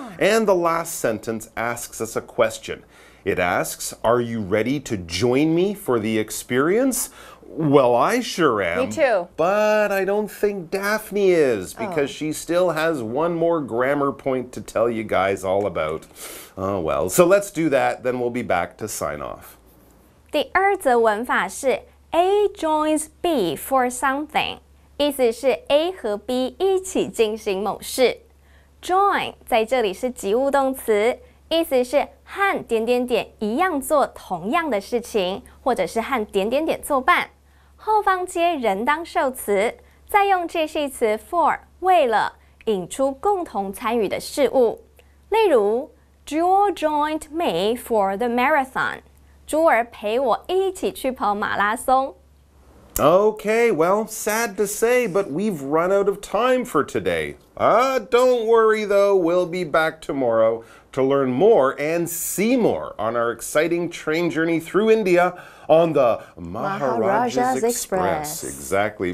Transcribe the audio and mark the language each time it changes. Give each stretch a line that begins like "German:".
English: And the last sentence asks us a question. It asks, are you ready to join me for the experience? Well, I sure am. Me too. But I don't think Daphne is because she still has one more grammar point to tell you guys all about. Oh well, so let's do that, then we'll be back to sign off.
Chinese: 第二则文法是
English: A joins B for something，
Chinese: 意思是 A 和 B 一起进行某事。 Join 在这里是及物动词，意思是和点点点一样做同样的事情，或者是和点点点作伴。后方接人当受词，再用介系词 for 为了引出共同参与的事物。
English: 例如 Jewel joined me for the marathon。
Chinese: 珠儿陪我一起去跑马拉松。
English: Okay, well, sad to say, but we've run out of time for today. Don't worry though, we'll be back tomorrow to learn more and see more on our exciting train journey through India on the Maharaja's Express. Exactly.